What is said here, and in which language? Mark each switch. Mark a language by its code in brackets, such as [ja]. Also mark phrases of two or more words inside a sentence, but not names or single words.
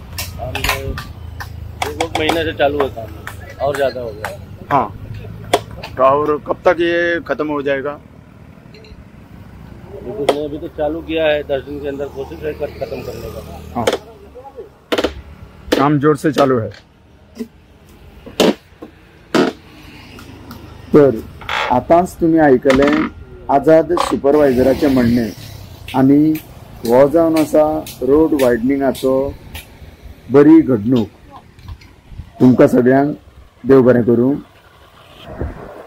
[hi] 1 महीने से चालू है काम, और ज़्यादा हो गया. हाँ, तो और कब तक ये खत्म हो जाएगा? अभी तो चालू किया है, 10 दिन के अंदर कोशिश है खत्म करने का. हाँ, काम जोर से चालू है. [kok] तर आताच तुम्ही ऐकलें आझाद सुपरवायझराचे म्हणणे आनी हो जावन आसा रोड वायडनिंगाचो बरी घडणूक. तुमकां सगळ्यांक देव बरें करूं.